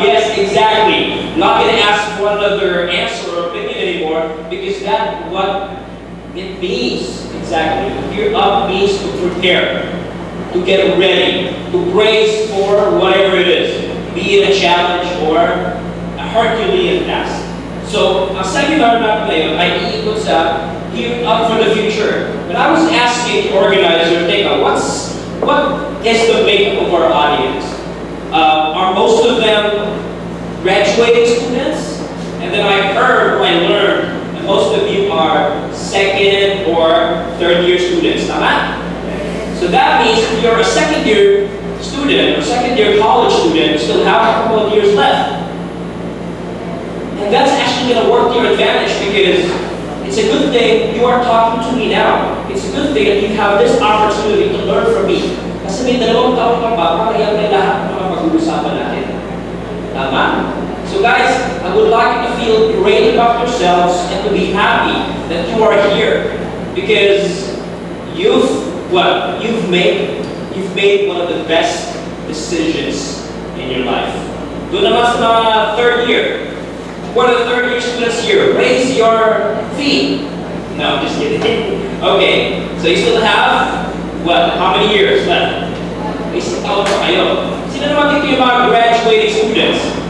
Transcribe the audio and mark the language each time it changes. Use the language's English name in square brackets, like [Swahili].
[English] Yes, exactly. I'm not going to ask for another answer or opinion anymore because that's what it means. Exactly. Gear up means to prepare, to get ready, to brace for whatever it is, be it a challenge or a Herculean task. [Filipino] So, ang seminar natin ngayon ay iikot sa [English] gear up for the future. When I was asking the organizer, what is the makeup of our audience? Are most of them graduating students? And then I heard or I learned that most of you are second or third year students. Tama? So that means if you're a second year student or second year college student, you still have a couple of years left. And that's actually going to work to your advantage because it's a good thing you are talking to me now. It's a good thing that you have this opportunity to learn from me. [Filipino] Kasi may 2 taon ka pa para yan may lahat ng mga pag-uusapan natin. Tama? [English] So guys, I would like you to feel great about yourselves and to be happy that you are here because you've made one of the best decisions in your life. [Filipino] Doon naman sa mga third year. [English] What are the third year students here? Raise your feet. No, just kidding. Okay, so you still have, what, how many years left? [Filipino] Isang taon pa kayo. Sino naman dito yung mga graduating students?